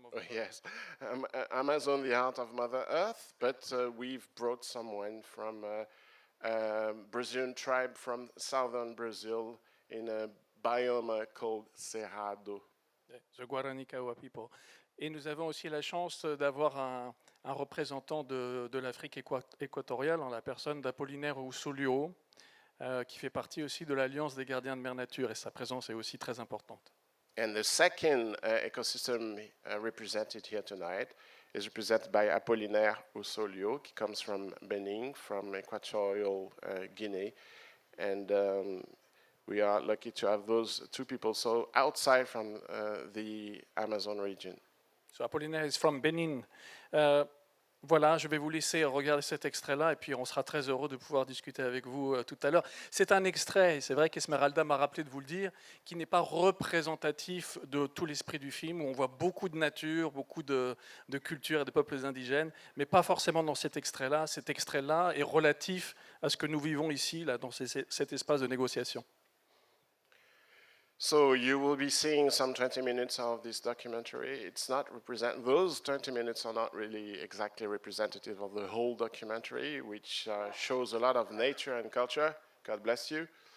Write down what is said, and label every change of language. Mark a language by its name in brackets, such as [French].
[English] Yes, Amazon, the Heart of Mother Earth. But we've brought someone from a Brazilian tribe from southern Brazil in a biome called Cerrado. The Guarani Kaiowá people. [French] Et nous avons aussi la chance d'avoir un représentant de l'Afrique équatoriale en la personne d'Appolinaire Oussou Lio, qui fait partie aussi de l'Alliance des gardiens de Mère Nature, et sa présence est aussi très importante. [English] And the second ecosystem represented here tonight is represented by Appolinaire Oussou Lio, [French] qui [English] comes from Benin, from Equatorial Guinea. And we are lucky to have those two people so outside from the Amazon region. So Appolinaire is from Benin. [French] Voilà, je vais vous laisser regarder cet extrait-là et puis on sera très heureux de pouvoir discuter avec vous tout à l'heure. C'est un extrait, c'est vrai qu'Esmeralda m'a rappelé de vous le dire, qui n'est pas représentatif de tout l'esprit du film, où on voit beaucoup de nature, beaucoup de culture et de peuples indigènes, mais pas forcément dans cet extrait-là. Cet extrait-là est relatif à ce que nous vivons ici, là, dans cet espace de négociation. [English] So you will be seeing some 20 minutes of this documentary. It's not those 20 minutes are not really exactly representative of the whole documentary, which shows a lot of nature and culture. God bless you.